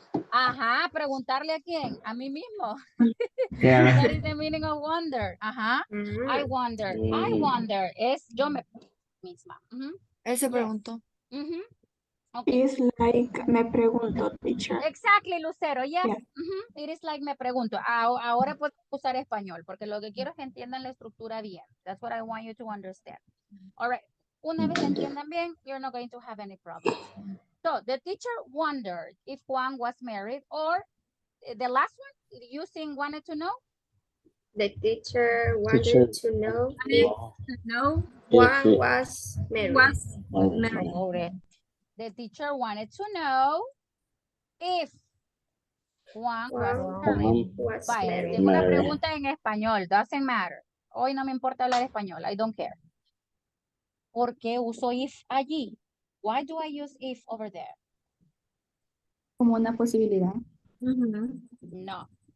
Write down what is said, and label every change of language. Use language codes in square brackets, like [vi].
[es] Ajá, preguntarle a quién, a mí mismo. [en] Yeah. That is the meaning of wonder. [es] Ajá. [en] I wonder. [es] Es yo me misma. Él se preguntó. [en] Okay. It's like [es] me pregunto, [en] teacher. Exactly, Lucero. Yes. It is like [es] me pregunto. Ahora puedo usar español porque lo que quiero es que entiendan la estructura bien. [en] That's what I want you to understand. All right. [es] Una vez entiendan bien, [en] you're not going to have any problems. So the teacher wondered if Juan was married, or the last one, using wanted to know. The teacher wanted to know if Juan was married. The teacher wanted to know if Juan was married. [es] Vaya, tengo una pregunta en español. [en] Doesn't matter. [es] Hoy no me importa hablar español. [en] I don't care. [es] ¿Por qué uso if allí? [en] Why do I use if over there? [es] Como una posibilidad. No.